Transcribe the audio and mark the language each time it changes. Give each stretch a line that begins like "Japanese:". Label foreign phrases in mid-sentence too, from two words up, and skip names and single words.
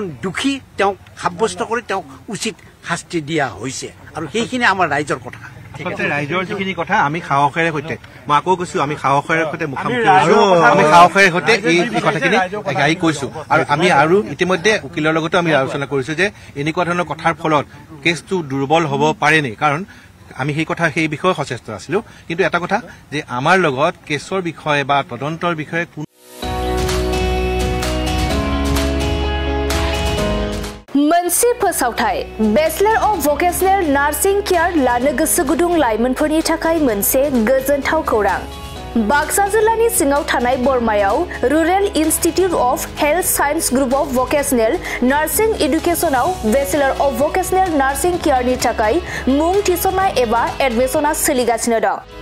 Assamese: দোষী তেওঁক সাব্যস্ত কৰি তেওঁক উচিত শাস্তি দিয়া হৈছে আৰু সেইখিনি আমাৰ ৰাইজৰ কথা ৰাইজৰ যিখিনি কথা আমি সাহসেৰে সৈতে মই আকৌ কৈছো আমি সাহসেৰে সৈতে মুখামুখি আমি সাহসেৰে সৈতে এই কথাখিনি গাই কৈছো আৰু আমি আৰু ইতিমধ্যে উকিলৰ লগতো আমি আলোচনা কৰিছো যে এনেকুৱা ধৰণৰ কথাৰ ফলত কেছটো দুৰ্বল হ'ব পাৰেনি কাৰণ আমি সেই বিষয়ে সচেষ্ট আছিলো কিন্তু এটা কথা যে আমাৰ লগত কেছৰ বিষয়ে বা তদন্তৰ বিষয়ে
Bodo: मोनसे फोसावथाय बेचलर अफ भकेशनेल नार्सिं केयार लानो गोसो गुदुं लाइमोनफोरनि थाखाय मोनसे गोजोनथाव खौरां बाक्सा जिल्लानि सिङाव थानाय बरमायाव रुरेल इन्स्टिट्यूट अफ हेल्थ साइन्स ग्रुप अफ भकेशनेल नार्सिं एडुकेशनाव बेचलर अफ भकेशनेल नार्सिं केयारनि थाखाय मुं थिसननाय एबा एडमिशना सोलिगासिनो दं